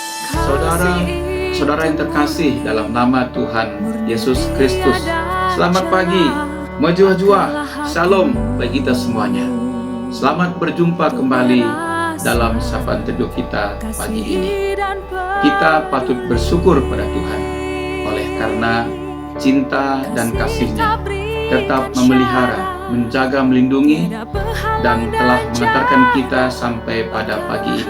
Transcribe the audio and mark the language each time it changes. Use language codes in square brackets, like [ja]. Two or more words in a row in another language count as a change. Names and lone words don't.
[id] Saudara yang terkasih dalam nama Tuhan Yesus Kristus, selamat pagi, Majua-jua, Shalom bagi kita semuanya. Selamat berjumpa kembali dalam sapaan teduh kita pagi ini. Kita patut bersyukur pada Tuhan oleh karena cinta dan kasih-Nya tetap memelihara, menjaga, melindungi, dan telah mengantarkan kita sampai pada pagi ini.